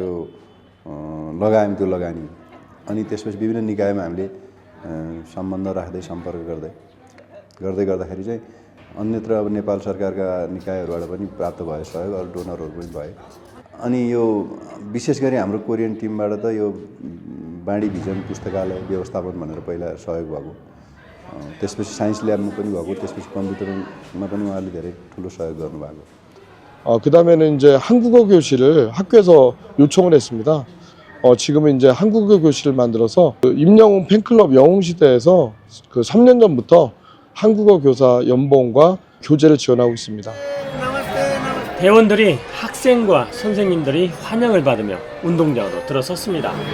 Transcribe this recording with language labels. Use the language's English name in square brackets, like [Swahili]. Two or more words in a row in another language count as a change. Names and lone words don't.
[Nepali] लगायौँ त्यो लगानी अनि त्यसपछि विभिन्न निकायमा हामीले सम्बन्ध राख्दै सम्पर्क गर्दाखेरि चाहिँ अन्यत्र अब नेपाल सरकारका निकायहरूबाट पनि प्राप्त भयो सहयोग अरू डोनरहरू पनि भए अनि यो विशेष गरी हाम्रो कोरियन टिमबाट त यो बाँडी भिजन पुस्तकालय व्यवस्थापन भनेर पहिला सहयोग भएको त्यसपछि [English] science labमा [Nepali] पनि भएको त्यसपछि कम्प्युटरमा पनि उहाँले धेरै ठुलो सहयोग गर्नुभएको [Korean] 그 다음에는 이제 한국어 교실을 학교에서 요청을 했습니다. 지금은 이제 한국어 교실을 만들어서 그 임영웅 팬클럽 영웅시대에서 그 3년 전부터 한국어 교사 연봉과 교재를 지원하고 있습니다. 대원들이 학생과 선생님들이 환영을 받으며 운동장으로 들어섰습니다.